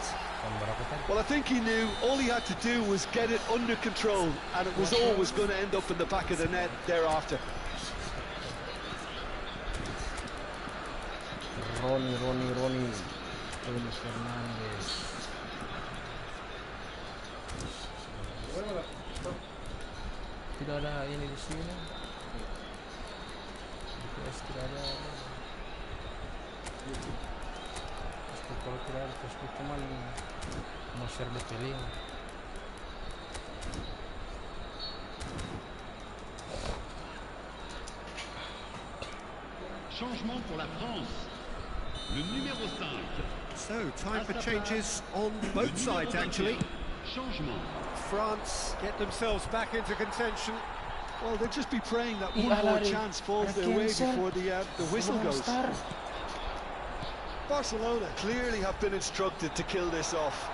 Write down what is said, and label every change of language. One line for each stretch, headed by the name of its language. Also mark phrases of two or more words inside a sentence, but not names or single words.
English: Well, I think he knew all he had to do was get it under control, and it was always going to end up in the back of the net thereafter. Ronnie Luis Fernandez.
Indonesian: Tidak ada ini di sini. GPS tidak ada. Facebook, kalau tidak ada Facebook cuman mau
English: share detailing.
French: Changement pour la France. Le numéro 5.
English: So, time for changes on both sides, actually.
French: Changement.
English: France get themselves back into contention. Well, they'll just be praying that one more chance falls their way before the whistle goes. Barcelona clearly have been instructed to kill this off.